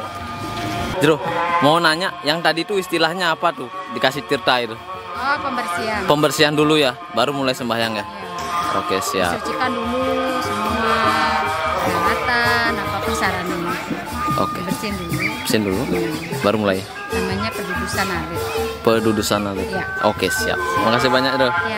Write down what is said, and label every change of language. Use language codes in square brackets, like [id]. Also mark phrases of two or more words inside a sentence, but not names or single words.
[id] Jero, mau nanya, yang tadi itu istilahnya apa tuh? Dikasih tirta itu? Oh, pembersihan. Pembersihan dulu ya, baru mulai sembahyang ya? Oke, siap. Sucikan dulu semua peralatan, apapun sarannya. Oke. Bersihin dulu. absen dulu, baru mulai. Namanya pedudusan alit. Pedudusan alit. Ya. Oke, siap. Makasih banyak, Doh. Ya.